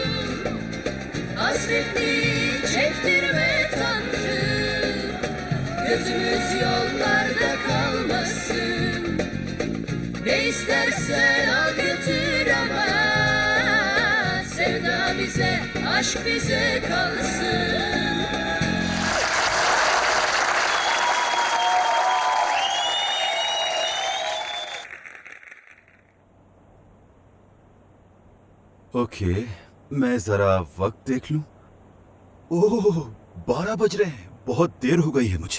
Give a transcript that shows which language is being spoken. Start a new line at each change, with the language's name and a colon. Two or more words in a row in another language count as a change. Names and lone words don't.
Turkish: Hasretliği çektirme Tanrım, gözümüz yollarda kalmasın. Ne istersen al götür ama sevda bize, aşk bize kalsın.
Hindi: ओके, मैं जरा वक्त देख लूं। ओह, 12 बज रहे हैं, बहुत देर हो गई है मुझे।